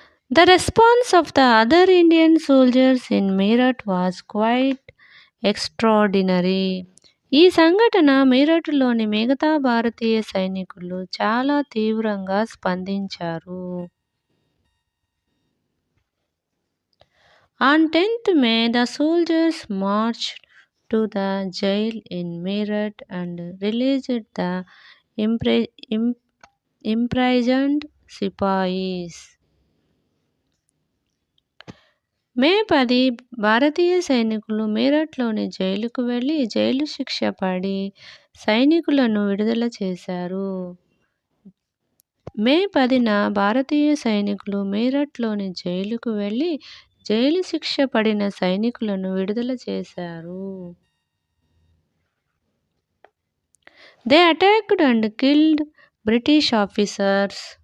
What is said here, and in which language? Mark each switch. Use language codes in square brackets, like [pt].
[en] The response of the other Indian soldiers in Meerut was quite extraordinary. [te] ఈ సంఘటన మీరట్లోని మిగతా భారతీయ సైనికులు చాలా తీవ్రంగా స్పందించారు. [en] On 10th May, the soldiers marched to the jail in Meerut and released the imprisoned Sipahis. [te] మే 10 భారతీయ సైనికులు మీరట్లోని జైలుకు వెళ్లి జైలు శిక్ష పడి సైనికులను విడుదల చేశారు. మే 10న భారతీయ సైనికులు మీరట్లోని జైలుకు వెళ్లి జైలు శిక్ష పడిన సైనికులను విడుదల చేశారు. [en] They attacked and killed British officers.